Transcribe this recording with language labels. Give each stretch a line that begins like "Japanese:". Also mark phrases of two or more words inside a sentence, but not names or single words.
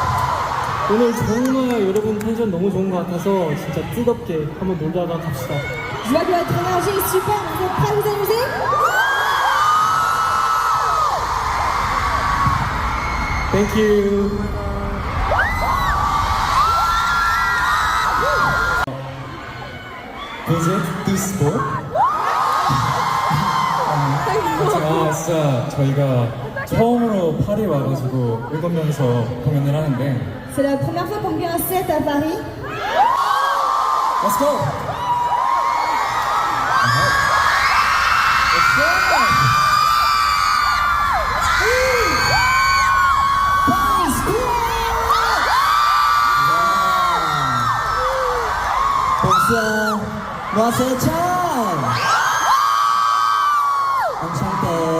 Korean: 오늘 정말 여러분 텐션 너무 좋은 것 같아서 진짜 뜨겁게 한번 놀다가 갑시다.
French: Je vois que votre énergie est super, vous êtes prêts à vous amuser?
English: Thank you. Was it this sport?
Korean: 진짜 저희가 처음으로 파리 와가지고 7명이서 공연을 하는데
French: C'est la première fois qu'on vient à 7 à Paris.
English: Let's go! Let's go!
French: Bonsoir, moi c'est Chenle. Enchanté.